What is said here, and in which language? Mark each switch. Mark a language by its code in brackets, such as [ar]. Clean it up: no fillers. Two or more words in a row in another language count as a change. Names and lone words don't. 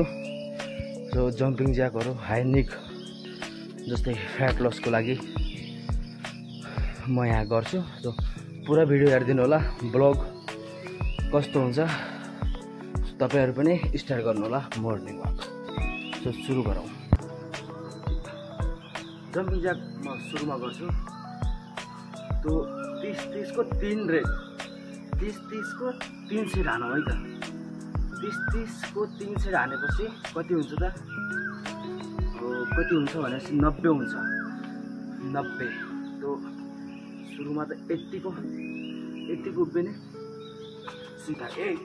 [ne] सो [en] jumping jacksहरू, [ne] हाई निक जस्तै [en] fat lossको [ne] लागि म यहाँ गर्छु। सो पुरा भिडियो हेरिदिनु होला। ब्लग कस्तो हुन्छ तपाईहरु पनि स्टार्ट गर्नु होला [en] morning walk. [ne] सो सुरु गरौँ। [en] jumping jack [ne] म सुरुमा गर्छु। तो 30-30 को 3 रेड, 30-30 को 3 सेट हानौँ है त। 30-30 को 3 सेट हानेपछि कति हुन्छ त? कति हुन्छ भनेपछि 90 हुन्छ। 90 तो सुरुमा त 80 को उभिने सीधा 1